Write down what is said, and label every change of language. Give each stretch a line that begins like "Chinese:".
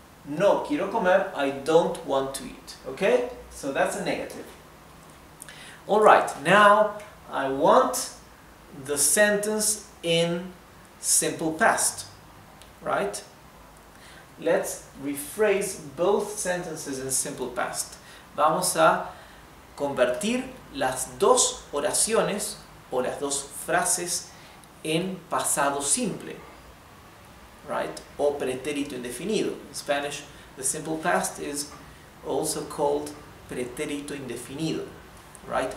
Spanish: No quiero comer,
English: I don't want to eat, okay? So that's a negative. Alright, now I want the sentence in simple past, right? Let's rephrase both sentences in simple past.
Spanish: Vamos a convertir las dos oraciones o las dos frases en pasado simple, right? O pretérito indefinido.
English: In Spanish, the simple past is also called
Spanish: pretérito indefinido,
English: right?